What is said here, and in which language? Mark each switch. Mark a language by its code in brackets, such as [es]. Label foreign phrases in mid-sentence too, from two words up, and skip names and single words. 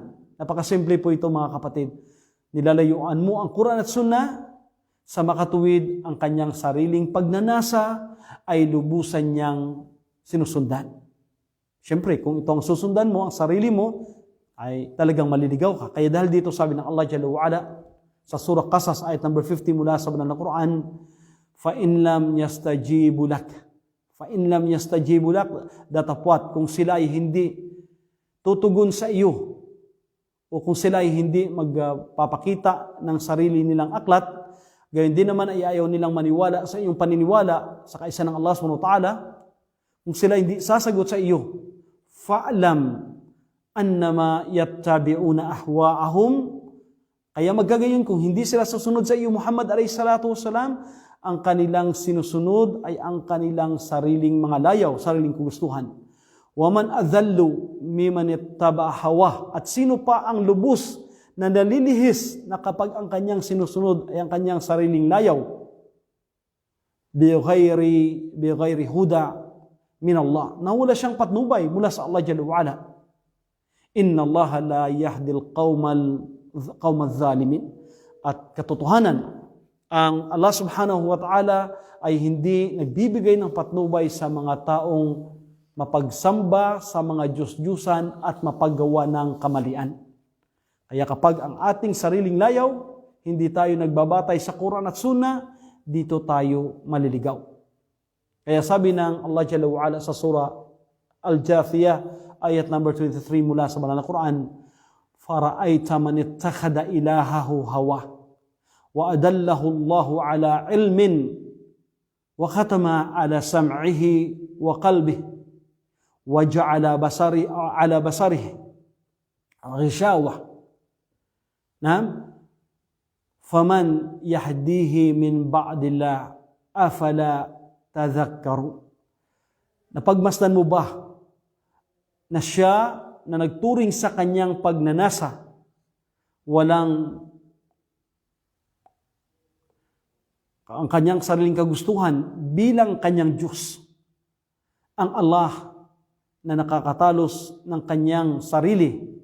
[tl] Napakasimple po ito, mga kapatid. Nilalayuan mo ang Quran at Sunnah, sa makatuwid ang kanyang sariling pagnanasa ay lubusan niyang sinusundan. Siyempre, kung ito ang susundan mo, ang sarili mo, ay talagang maliligaw ka. Kaya dahil dito sabi ng Allah [ar] جل وعلا [tl] sa Surah Qasas, ayat number 50 mula sa banal na Quran, [ar] فَإِنْ لَمْ يَسْتَجِيبُ لَكَ فَإِنْ لَمْ يَسْتَجِيبُ لَكَ [tl] datapwat kung sila ay hindi tutugon sa iyo, o kung sila ay hindi magpapakita ng sarili nilang aklat, Gayon din naman ay ayaw nilang maniwala sa iyong paniniwala sa kaisa ng Allah [ar] سبحانه وتعالى. [tl] Kung sila hindi sasagot sa iyo, [ar] فاعلم أنما يتبعون أهواءهم. [tl] Kaya magkagayon kung hindi sila susunod sa iyo Muhammad [ar] عليه الصلاة والسلام, [tl] ang kanilang sinusunod ay ang kanilang sariling mga layaw, sariling kagustuhan. [ar] ومن أضل ممن اتبع هواه. [tl] At sino pa ang lubos na nalilihis na kapag ang kanyang sinusunod ay ang kanyang sariling layaw? [ar] بغير هدى من الله. [tl] Na wala siyang patnubay mula sa Allah [ar] جل وعلا. إن الله لا يهدي القوم الظالمين. [tl] At katotohanan, ang Allah [ar] سبحانه وتعالى [tl] ay hindi nagbibigay ng patnubay sa mga taong mapagsamba sa mga Diyos-Diyusan at mapaggawa ng kamalian. Kaya kapag ang ating sariling layaw, hindi tayo nagbabatay sa Quran at Sunnah, dito tayo maliligaw. Kaya sabi ng Allah [ar] جل وعلا [tl] sa surah Al-Jathiyah, ayat number 23 mula sa banal na Quran, [ar] "أفرأيت من اتخذ إلهه هواه وأضله الله على علم وختم على سمعه وقلبه وجعل على بصره غشاوة." نعم، فمن يهديه من بعد الله أفلا تذكرون. [tl] Napagmasdan mo ba na siya na nagturing sa kanyang pagnanasa, walang ang kanyang sariling kagustuhan bilang kanyang Diyos, ang Allah na nakakatalos ng kanyang sarili,